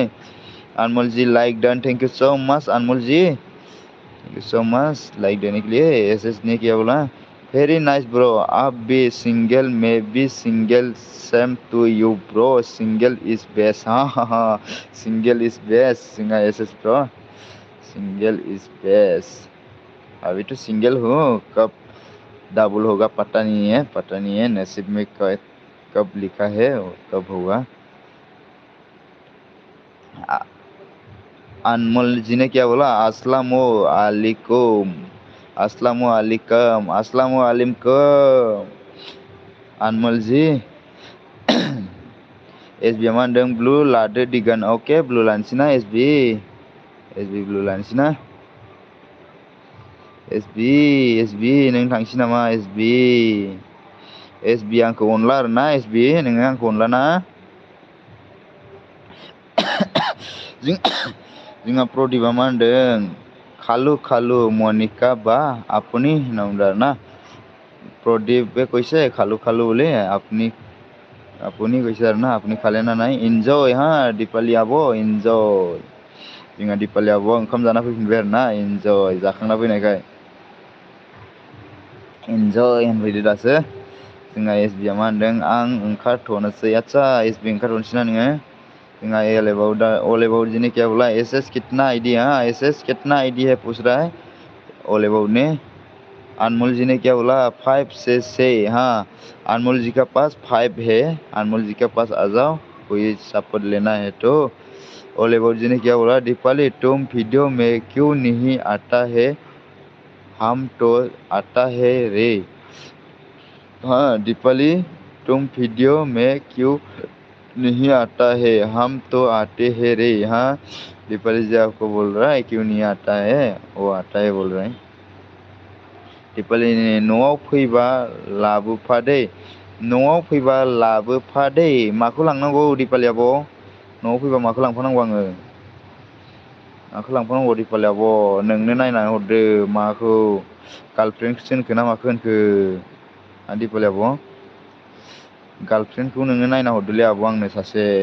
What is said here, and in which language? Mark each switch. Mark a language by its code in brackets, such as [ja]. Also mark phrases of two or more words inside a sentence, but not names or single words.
[hi] अनमोल जी लाइक डन [en] thank you so much [hi] अनमोल जी [en] thank you so much [hi] लाइक देने के लिए एस ने किया बोला [en] very nice bro [hi] आप भी सिंगल मैं भी सिंगल [en] same to you bro single is best [hi] हाँ [en] single is best singa S bro single is best [hi] अभी तो सिंगल हूँ कब डबल होगा पता नहीं है नसीब में कब लिखा है और कब होगा अनमोल जी ने क्या बोला [ar] السلام عليكم [brx] अनमोल जी एसबी मा होनदों ब्लू लादो दिगान ओके ब्लू लानोसै ना एसबी ब्लू लानोसै ना एसबी नों थांसै नामा एसबी आंखौ अनला आरोना एसबी नोङो आंखौ अनला ना जोंहा प्रदीपआ मा होनदों खालु मनिका बा अपनी होनना बुंदों आरोना प्रदीप बे [hi] कैसे खालु बोले अपनी कैसे [brx] आरोना अपनी खाले ना नहीं इन्जय हाँ दीपाली आब' इन्जय जोंहा दीपाली आब'आ ओंखाम जाना फैफिनबाय आरोना इन्जय जाखांना फैनायखाय इन्जय होनफैदो दासो जोंहा एसबिआ मा होनदों आं ओंखारथ'नोसै आदसा एसबि ओंखारथ'नोसै ना नोङो जोंहा [hi] ऑल अबाउट जी ने क्या बोला एस कितना आईडी है पूछ रहा है ऑल अबाउट ने अनमोल जी ने क्या बोला 5 से 6 हाँ अनमोल जी का पास 5 है अनमोल जी के पास आ जाओ कोई सपोर्ट लेना है तो ऑल अबाउट जी ने क्या बोला दीपाली तुम वीडियो में क्यों नहीं आता है हम तो आता है रे हाँ दीपाली तुम वीडियो में क्यों नहीं आता है हम तो आते हैं रे हाँ दीपाली जी आपको बोल रहा है क्यों नहीं आता है वो आता है बोल रहा है दीपाली [brx] न'आव फैबा लाबोफा दै माखौ लांनांगौ दीपाली आब' न'आव फैबा माखौ लांफानांगौ आङो माखौ लांफानांगौ दीपाली आब' नोंनो नायनानै हरदो माखौ गार्लफ्रेन्डखौसो होनखो ना माखौ होनखो दीपाली आब' गार्लफ्रेन्डखौ नोङो नायना हरदोलै आब' आंनो सासे